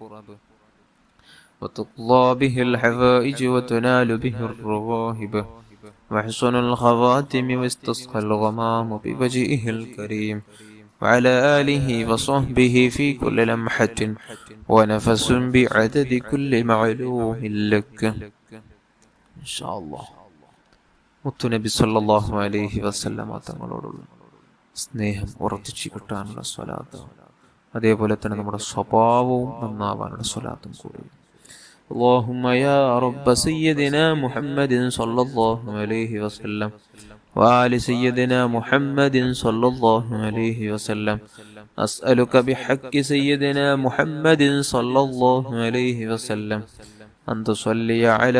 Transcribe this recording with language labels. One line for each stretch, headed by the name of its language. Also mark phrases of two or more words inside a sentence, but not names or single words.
Arabic: وتقضى به الحوائج وتنال به الرغائب وحسن الخواتم واستسقى الغمام بوجهه الكريم وعلى آله وصحبه في كل لمحة ونفس بعدد كل معلوم لك.
Malayalam: മുത്തുനബി
Arabic: صلى الله عليه وسلم
Malayalam: തങ്ങളോടുള്ള സ്നേഹം ഉറച്ചു കിട്ടാനുള്ള സ്വലാത്ത്, അതേപോലെ തന്നെ നമ്മുടെ സ്വഭാവവും നന്നാവാനുള്ള സ്വലാത്തും കൂടി.
Arabic: اللهم يا رب سيدنا محمد صلى الله عليه وسلم وآل سيدنا محمد صلى الله عليه وسلم أسألك بحق سيدنا محمد صلى الله عليه وسلم أن تصلي على